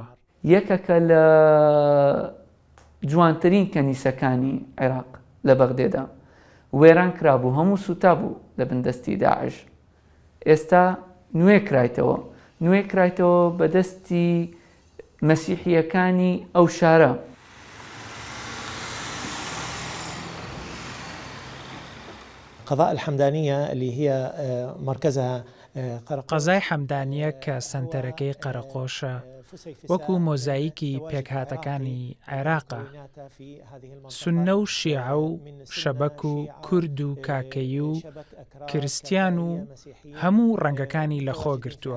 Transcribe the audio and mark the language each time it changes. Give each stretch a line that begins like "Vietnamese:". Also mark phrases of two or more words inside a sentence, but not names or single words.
Central Kurdish: یەکەکە لە جوانترین کەنیسەکانی عێراق لە بەغدێدا وێران کرابوو هەموو سوتا بوو لە بندستی داعش. ئێستا نوێ کرایتەوە بەدەستی مەسیحیەکانی ئەو شارە.
Arabic: قضاء الحمدانية اللي هي مركزها
Central Kurdish: قەزای حەمدانیە کە سنتەرەکەی قەرەقۆشە وەکو مۆزاییکی پێکهاتەکانی عێراقا سونە و شیعە و شەبەک و کورد و کاکەی و کریستیان و هەموو ڕەنگەکانی لەخۆ گرتووە.